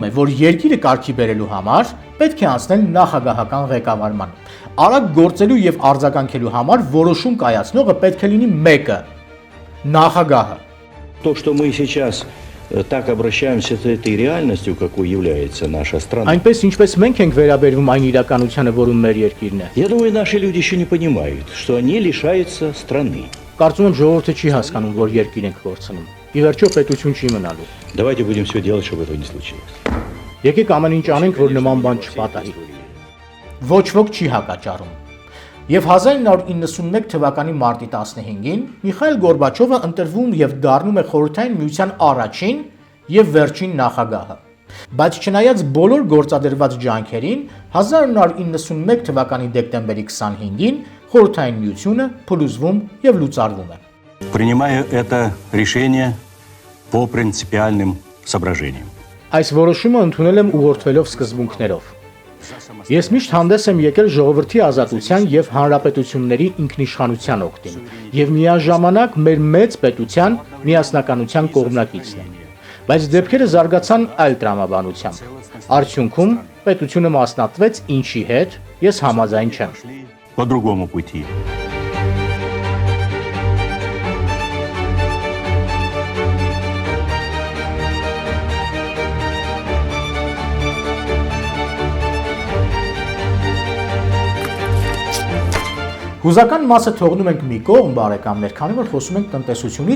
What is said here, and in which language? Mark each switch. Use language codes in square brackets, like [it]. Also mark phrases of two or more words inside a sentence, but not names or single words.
[hy] է, որ երկիրը կարգի բերելու համար պետք է անցնել նախագահական ղեկավարման։ Արագ գործելու եւ արձագանքելու համար որոշում կայացնողը պետք է լինի մեկը՝ նախագահը։ [ru] То, что мы сейчас так обращаемся с этой реальностью, какой является наша страна. [hy] Այնպես ինչպես մենք ենք վերաբերվում այն իրականությանը, որում մեր երկիրն է։ [ru] Я думаю, наши люди еще не понимают, что они лишаются страны. [hy] Կարծում եմ ժողովուրդը չի հասկանում, որ երկիր ենք կորցնում։ Ի վերջո պետություն չի մնալու։ [ru] Давайте будем все делать, чтобы этого не случилось. [hy] Եկեք ամեն ինչ անենք, որ նման բան չպատահի։ Ոչ ոք չի հակաճառում։ Եվ 1991 թվականի մարտի 15-ին Միխայիլ Գորբաչովը ընտրվում եւ դառնում է Խորհրդային Միության առաջին եւ վերջին նախագահը։ Բայց չնայած բոլոր գործադրված ջանքերին, 1991 թվականի դեկտեմբերի 25-ին Խորհրդային Միությունը փլուզվում եւ լուծարվում է։ [ru] Принимаю это решение по принципиальным соображениям. [hy] Այս որոշումը ընդունել եմ ուղղորդվելով սկզբունքներով։ Ես միշտ հանդես եմ եկել ժողովրդի ազատության եւ հանրապետությունների ինքնիշխանության օգտին եւ միաժամանակ մեր մեծ պետության միասնականության կողմնակիցն եմ։ Բայց դեպքերը զարգացան այլ տրամաբանությամբ։ Արդյունքում պետությունը մասնատվեց, ինչի հետ ես համաձայն չեմ։ [ru] По другому пути. [hy] Հուզական մասը թողնում ենք մի կողմ, բարեկամներ, քանի որ խոսում ենք տնտեսությունից